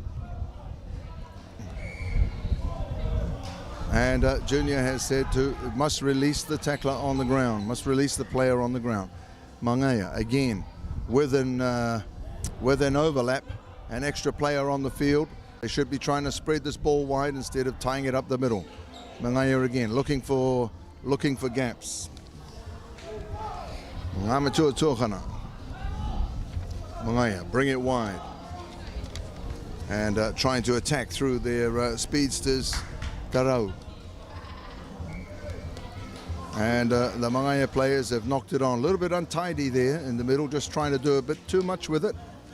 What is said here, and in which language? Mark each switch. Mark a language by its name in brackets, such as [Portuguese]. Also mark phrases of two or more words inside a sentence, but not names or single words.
[English] And Junior has said must release the tackler on the ground, must release the player on the ground. Mangaya again with an overlap, an extra player on the field. They should be trying to spread this ball wide instead of tying it up the middle. Mangaya again looking for gaps. Ngamatua Tuakana. Mangaya bring it wide and trying to attack through their speedsters. Tarau. And the Mangaya players have knocked it on. A little bit untidy there in the middle, just trying to do a bit too much with it.